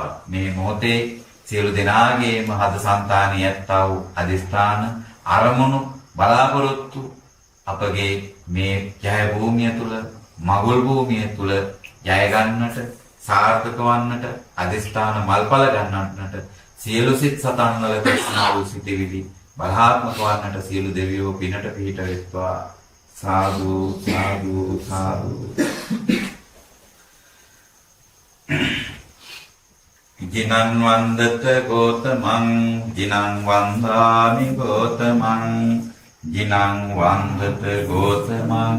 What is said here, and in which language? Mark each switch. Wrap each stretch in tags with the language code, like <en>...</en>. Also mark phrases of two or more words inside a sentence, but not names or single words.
<si>මේ මොහොතේ සියලු දෙනාගේම හද సంతානිය ඇත්තා වූ අදිස්ථාන අරමුණු බලාපොරොත්තු අපගේ මේ ජය භූමිය තුල මගුල් භූමිය තුල ජය ගන්නට සාර්ථක වන්නට අදිස්ථාන මල්පල ගන්නට සියලු සිත් සතන් වල ප්‍රශ්නා වූ සිටිවිලි බලාත්මක වන්නට සියලු දෙවියෝ පිනට පිහිට වෙත්වා. සාදු සාදු සාදු.</si> <pi>ජිනං වන්දත ගෝතමං ජිනං වන්දාමි ගෝතමං ජිනං වන්දත ගෝතමං</pi>